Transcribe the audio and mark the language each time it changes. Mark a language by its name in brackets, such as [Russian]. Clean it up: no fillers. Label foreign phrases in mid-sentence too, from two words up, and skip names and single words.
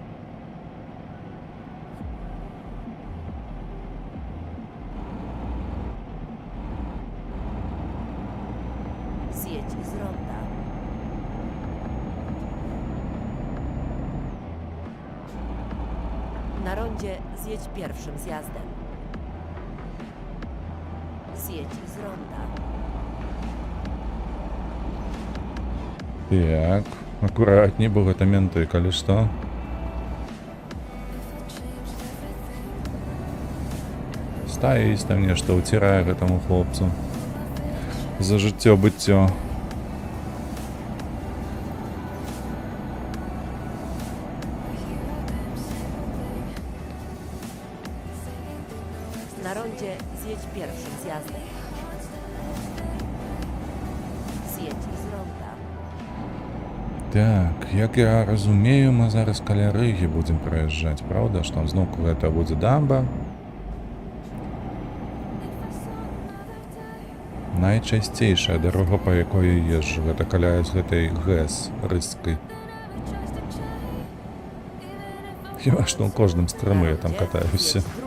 [Polish] Zjedź z ronda. Na rondzie zjedź pierwszym zjazdem. Zjedź z ronda. [Belarusian] Так, акуратней, бо гэта менты, калі што. Стаіць там нешта, уцірае гэтаму хлопцу за жыццё-быццё. [Polish] Na rondzie zjedź pierwszym zjazdem. Zjedź z ronda. [Belarusian] Так, як я разумею, мы зараз каля Рыгі будзем праязджаць, праўда? Што там зноўку гэта будзе дамба. Найчасцейшая дарога, па якой я езджу, гэта каля з гэтай ГЭС рыскай. Хіба што ў кожным стрымы я там катаюся.